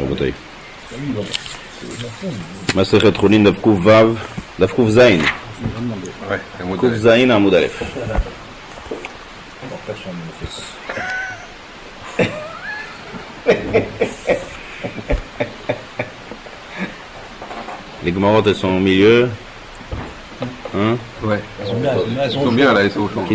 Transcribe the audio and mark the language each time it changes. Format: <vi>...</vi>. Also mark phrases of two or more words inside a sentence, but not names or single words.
<he>רבותיי. מסכת חולין דף קוף וו, דף קוף זין. קוף זין עמוד א'.</he> <fr>Les Gemarotes, elles sont au milieu. Hein? Ouais. Elles sont bien là, elles sont au chaud.</fr>